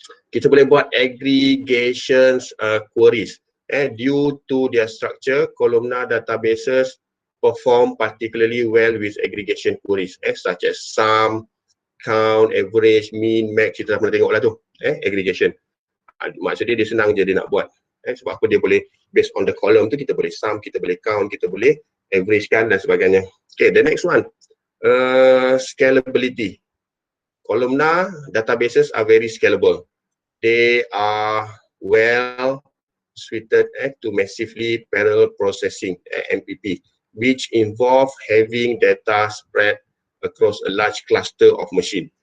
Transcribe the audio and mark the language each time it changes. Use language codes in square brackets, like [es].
[ms] Kita boleh buat aggregations queries. [en] Due to their structure, columnar databases perform particularly well with aggregation queries such as sum, count, average, mean, max. [ms] Kita dah pernah tengok lah tu aggregation. Maksudnya dia senang je dia nak buat. Sebab apa dia boleh [en] based on the column [ms] tu kita boleh sum, kita boleh count, kita boleh average kan dan sebagainya. [en] Okay, the next one, scalability. Columnar databases are very scalable. They are well suited to massively parallel processing MPP, which involve having data spread across a large cluster of machine.